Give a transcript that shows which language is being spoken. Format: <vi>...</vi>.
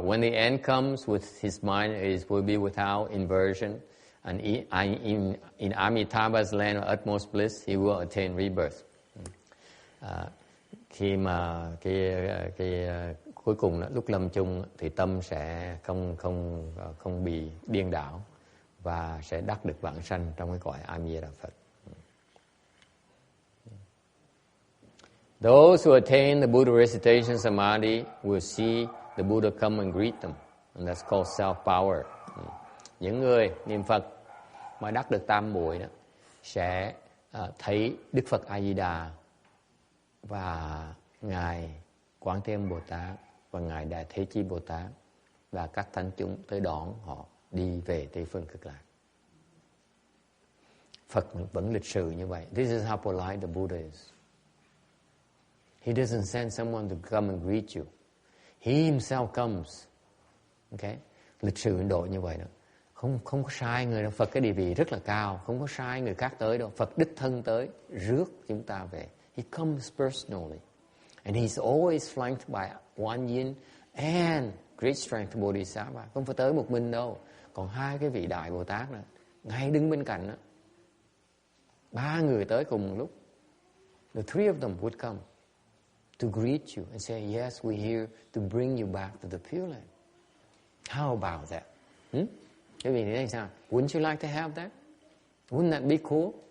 <en>When the end comes, with his mind will be without inversion, and in Amitabha's land of utmost bliss, he will attain rebirth.</en> <vi>Khi mà cái cuối cùng đó, lúc lâm chung thì tâm sẽ không bị điên đảo và sẽ đắc được vãng sanh trong cái cõi A Di Đà Phật.</vi> <en>Those who attain the Buddha recitation samadhi will see the Buddha come and greet them, and that's called self-power.</en> <vi>Những người niệm Phật mà đắc được tam muội đó sẽ thấy Đức Phật A Di Đà và ngài Quán Thế Âm Bồ Tát và ngài Đại Thế Chí Bồ Tát và các thánh chúng tới đón họ đi về Tây phương Cực Lạc. Phật vẫn lịch sự như vậy.</vi> <en>This is how polite the Buddha is. He doesn't send someone to come and greet you. He himself comes. Okay?</en> <vi>Lịch sự Ấn Độ như vậy đó. Không có sai người đâu. Phật cái địa vị rất là cao. Không có sai người khác tới đâu. Phật đích thân tới rước chúng ta về.</vi> <en>He comes personally. And he's always flanked by One Yin and great strength Bodhisattva.</en> <vi>Không phải tới một mình đâu. Còn hai cái vị đại Bồ Tát này, ngay đứng bên cạnh đó. 3 người tới cùng một lúc.</vi> <en>The 3 of them would come to greet you and say, yes, we're here to bring you back to the Pureland. How about that?</en> <vi>Cái vị này sao?</vi> <en>Wouldn't you like to have that? Wouldn't that be cool?</en>